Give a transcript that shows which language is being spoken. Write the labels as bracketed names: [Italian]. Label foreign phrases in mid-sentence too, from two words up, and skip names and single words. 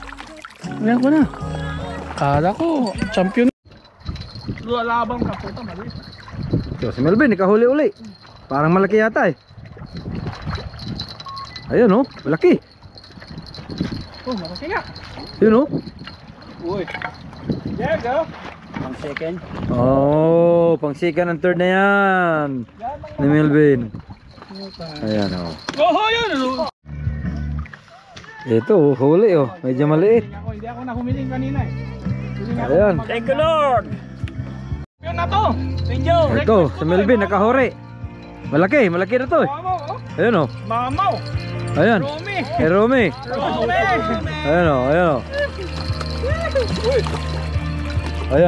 [Filipino] Ayan ko na. Kala ko, champion. Labang ka puta, mali. So, si Melvin, nakahuli-uli. Parang malaki yata eh. Ayun oh, malaki. Oh, malaki nga. Yun oh. Uy. [English] There go. [Filipino] Pang second. Oh, pang [English] second and third [Filipino] na yan. Ni Melvin. Ayan oh. Oh, yun. Ito, huli oh. Medyo maliit. Hindi ako nahumiling kanina eh. Humiling ako. Ayan. [English] Thank you Lord. [Filipino] Yun na to. Medyo. Ito, si Melvin, nakahuri. Malaki na to eh. Mamaw, oh. Ayun oh. Mamaw. Ayan. Romy. Eh, Romy. Romy. Ayan oh, ayan oh. Ayan.